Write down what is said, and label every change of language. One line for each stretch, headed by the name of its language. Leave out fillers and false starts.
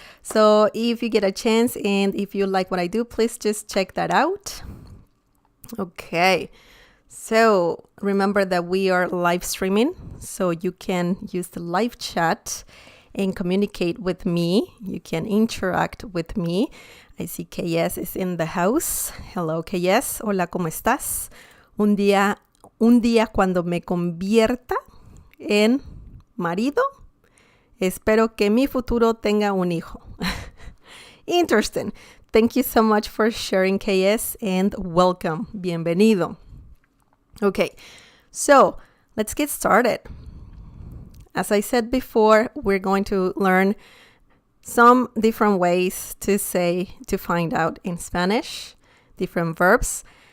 English: So if you get a chance and if you like what I do, please just check that out. Okay, so remember that we are live streaming, so you can use the live chat and communicate with me. You can interact with me. I see KS is in the house. Hello, KS.
Spanish: Hola, ¿cómo estás? Un día cuando me convierta en marido, espero que mi futuro tenga un hijo.
English: Interesting. Thank you so much for sharing, KS, and welcome.
Spanish: Bienvenido.
English: Okay, so let's get started. As I said before, we're going to learn some different ways to say to find out in Spanish, different verbs.